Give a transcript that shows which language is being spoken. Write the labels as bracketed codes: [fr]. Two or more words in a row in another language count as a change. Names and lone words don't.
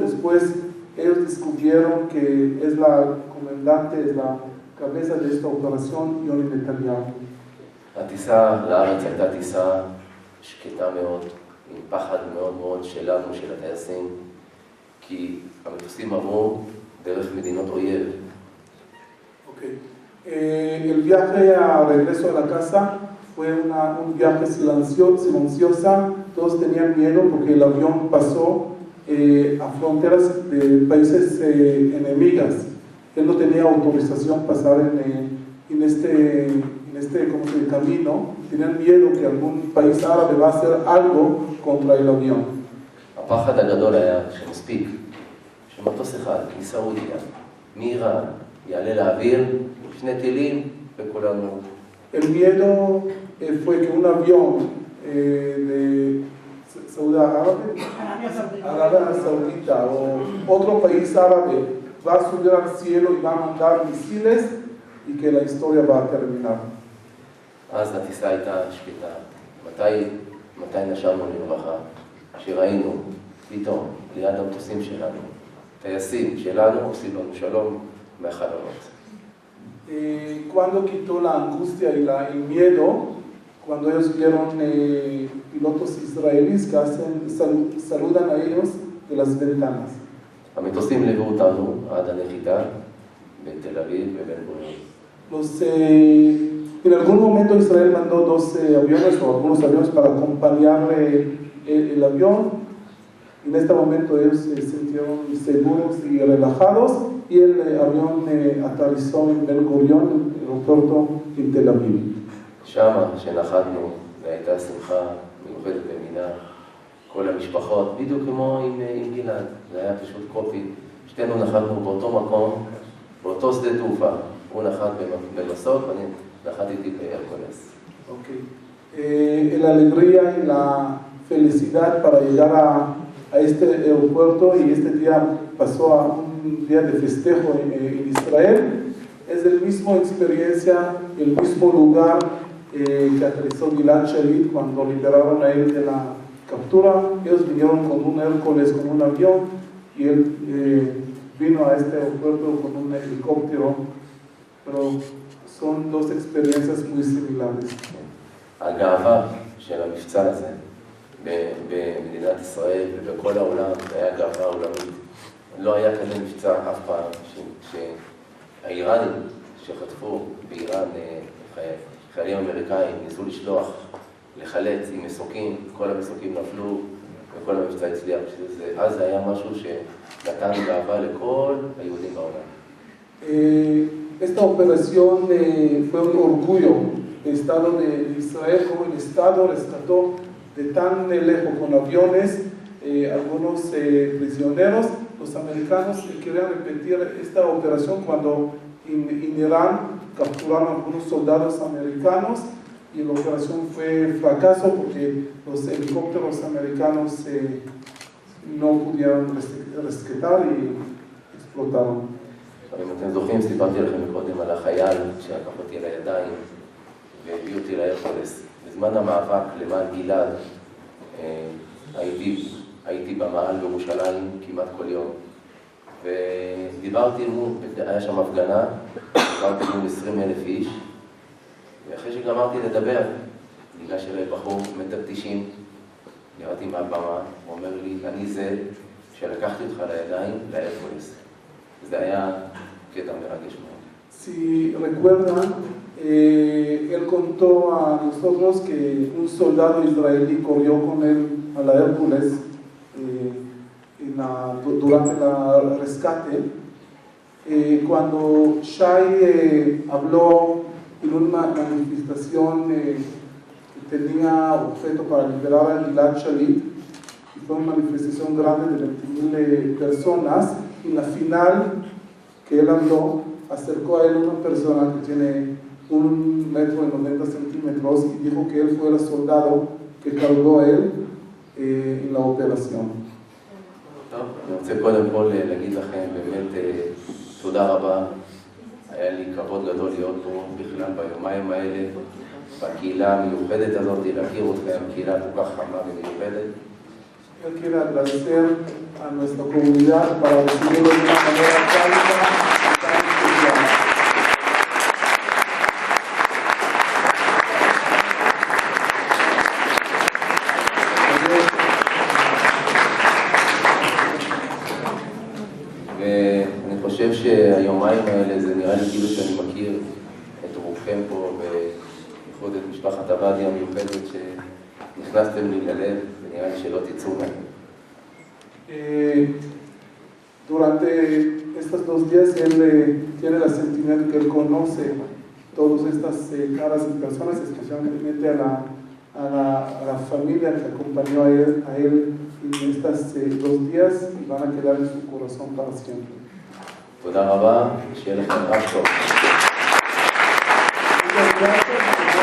[es] Después ellos descubrieron que es la comandante, es la cabeza de esta operación, Yoni Netanyahu. [he] הטיסה לארץ הייתה טיסה שקטה מאוד, עם פחד מאוד מאוד שלנו, של הטייסים, כי המטוסים עברו דרך מדינות אויב. [es] El viaje a regreso a la casa fue un viaje silencioso. Todos tenían miedo porque el avión pasó a fronteras de países enemigas. Él no tenía autorización pasar en este camino. Tenían miedo que algún país árabe va a hacer algo contra el avión. [he] הפחד הגדול היה שמספיק שמטוס אחד מסעודיה, מאיראן, יעלה לאוויר, 2 טילים וכולנו. [es] El miedo fue que un avión de Arabia Saudita o otro país árabe va a subir al cielo y va a mandar misiles y que la historia va a terminar. [he] אז הטיסה הייתה שקטה. מתי נשמנו לרווחה? שראינו פתאום ליד המטוסים שלנו, טייסים שלנו עושים לנו שלום מהחלונות. [es] Cuando quitó la angustia y el miedo, cuando ellos vieron pilotos israelíes que saludan a ellos de las ventanas. [he] המטוסים ליוו אותנו עד הנחיתה בתל אביב ובן גוריון. [es] En algún momento Israel mandó 2 aviones o algunos aviones para acompañar el avión. En este momento ellos se sintieron seguros y relajados, y el avión aterrizó en Ben Gurion, el aeropuerto en Tel Aviv. [he] שמה שנחתנו והייתה שמחה מיוחדת במינה, כל המשפחות, בדיוק כמו עם גלעד, זה היה פשוט קופי. שתינו נחתנו באותו מקום, באותו שדה תעופה. הוא נחת במסוק ואני נחתתי בהרקולס. [es] La alegría y la felicidad para llegar a este aeropuerto, y este día pasó a un día de festejo en Israel, es la misma experiencia, el mismo lugar que aterrizó Gilad Shalit cuando liberaron a él de la captura. Ellos vinieron con un Hércules, con un avión, y él vino a este aeropuerto con un helicóptero, pero son 2 experiencias muy similares. [he] הגאווה של המבצע הזה במדינת ישראל ובכל העולם, זה היה גאווה עולמית. לא היה כזה מבצע אף פעם שהאיראנים שחטפו באיראן חיילים אמריקאים ניסו לשלוח, לחלץ עם מסוקים, כל המסוקים נפלו וכל המבצע הצליח. אז זה היה משהו שנתן גאווה לכל היהודים בעולם. [es] Esta operación fue un orgullo del Estado de Israel, como el Estado rescató de tan lejos con aviones algunos prisioneros. Los americanos querían repetir esta operación cuando en Irán capturaron a algunos soldados americanos, y la operación fue fracaso porque los helicópteros americanos no pudieron rescatar y explotaron. [he] אם אתם זוכרים, סיפרתי לכם קודם על החייל שלקח אותי לידיים והביא אותי להרקולס. בזמן המאבק למען גלעד הייתי במעל בירושלים כמעט כל יום. ודיברתי מול, היה שם הפגנה, דיברתי מול 20,000 איש, ואחרי שגמרתי לדבר, ניגש אליי בחור מטר 90, ירדתי מהבמה, הוא אומר לי, אני זה שלקחתי אותך לידיים להרקולס. זה היה קטע מרגש מאוד. [es] Si recuerdan, él contó a nosotros que un soldado israelí corrió con él a la Hércules durante el rescate. Cuando Shai habló en una manifestación que tenía objeto para liberar a Gilad Shalit, y fue una manifestación grande de 20,000 personas, y en la final que él habló, acercó a él una persona que tiene 1,90 centímetros y dijo que él fue el soldado que cargó a él en la operación. [he] טוב, אני רוצה קודם כל להגיד לכם באמת תודה רבה. היה לי כבוד גדול להיות פה בכלל ביומיים האלה, בקהילה המיוחדת הזאת, להכיר אתכם, קהילה כל כך חמה ומיוחדת. [es] Él quiere agradecer a nuestra comunidad para recibirlo de una manera cálida y tan especial. [he] ואני חושב שהיומיים האלה זה נראה לי כאילו שאני מכיר את רובכם פה, ובייחוד את משפחת עבדי המיוחדת שנכנסתם לי ללב, ונראה לי שלא תצאו מהם. [es] Durante estos 2 días él tiene la sentimiento que él conoce todas estas caras y personas, especialmente a la familia que acompañó a él en estos 2 días y van a quedar en su corazón para siempre. [he] תודה רבה, שיהיה לכם רק טוב. [es] Muchas gracias.